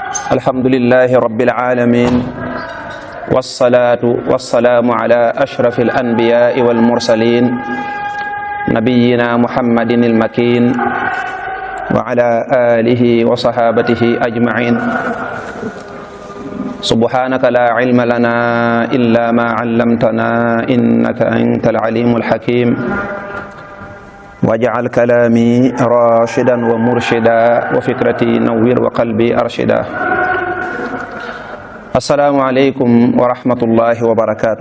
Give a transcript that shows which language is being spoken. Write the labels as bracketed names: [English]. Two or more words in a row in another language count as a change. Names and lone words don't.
[Arabic] الحمد لله رب العالمين والصلاة والسلام على أشرف الأنبياء والمرسلين نبينا محمد المكين وعلى آله وصحابته أجمعين سبحانك لا علم لنا إلا ما علمتنا إنك أنت العليم الحكيم واجعل كلامي رشيدا ومرشدا وفكرتي نور وقلبي أرشد. السلام عليكم ورحمة الله وبركاته.